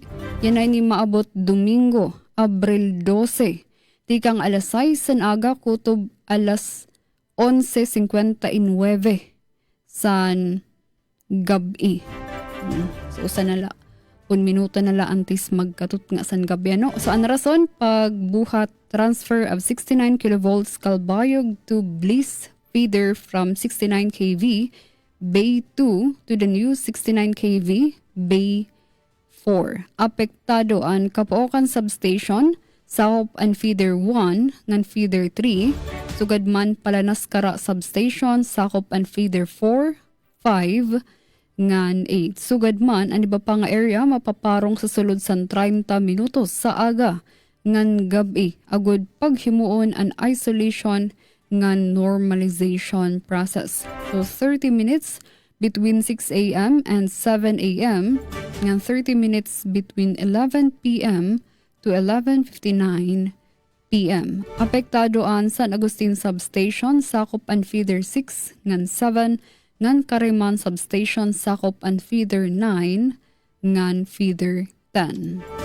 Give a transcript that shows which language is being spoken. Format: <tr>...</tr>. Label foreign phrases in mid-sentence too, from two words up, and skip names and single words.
<war>Yan ay ni maabot Domingo, Abril 12, tikang alas 6 san aga kutob alas 11:59 san gabi. So usa nala 1 minuto nala antes magkatut nga san gabi. So ang rason pagbuhat</war> <en>transfer of 69 kilovolts Calbayog to Bliss feeder from 69 kV Bay 2 to the new 69 kV Bay 4.</en> <war>Apektado ang Kapuokan Substation, Sakop and Feeder 1 ngan Feeder 3, sugad man Palanaskara Substation, Sakop and Feeder 4, 5 ngan 8. Sugad man ang iba pa nga area mapaparong sa sulod sa 30 minutos sa aga ngan gabi, agud paghimuon an isolation ngan</war> <en>normalization process. So 30 minutes between 6 a.m. and 7 a.m. ngan 30 minutes between 11 p.m. to 11:59 p.m.</en> <war>Apektado ang San Agustin Substation, Sakop and Feeder 6 ngan 7 ngan Kariman Substation, Sakop and Feeder 9 ngan Feeder 10.</war>